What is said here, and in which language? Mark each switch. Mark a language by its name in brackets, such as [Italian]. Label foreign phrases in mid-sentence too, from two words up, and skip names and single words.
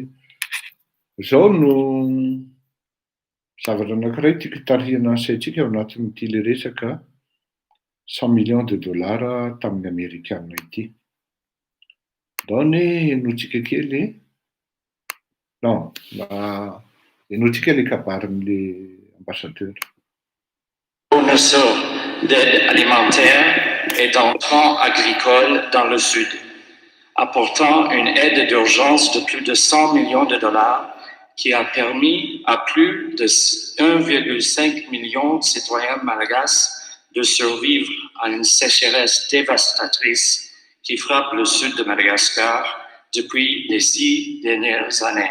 [Malagasy] Zao no zavatra anankiray tiako tarihina saintsika ao anatin'ity le resaka [French] 100 millions de dollars [Malagasy] tamin'ny Amerikanina ity. Ndao ny enotsika kely non, enotsika le kabarin'le ambassadeur. [French] Fournisseur d'aide alimentaire et d'entrants agricoles dans le Sud, apportant une aide d'urgence de plus de 100 millions de dollars qui a permis à plus de 1,5 million de citoyens malagasy de survivre à une sécheresse dévastatrice qui frappe le sud de Madagascar depuis les 6 dernières années.